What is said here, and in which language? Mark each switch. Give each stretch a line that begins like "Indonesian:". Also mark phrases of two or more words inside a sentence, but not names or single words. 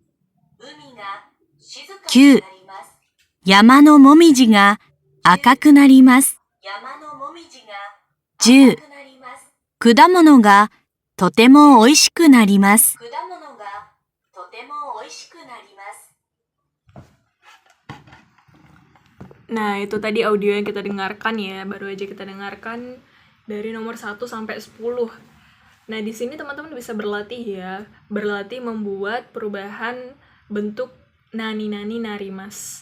Japanese: 海が静かになります。山のもみじが赤くなります。山のもみじが 10 赤くなります。果物がとても美味しくなります。果物がとても美味しくなります。
Indonesian: Nah, itu tadi audio yang kita dengarkan ya. Baru aja kita dengarkan dari nomor 1 sampai 10. Nah, di sini teman-teman bisa berlatih ya. Berlatih membuat perubahan bentuk
Japanese: なになになります.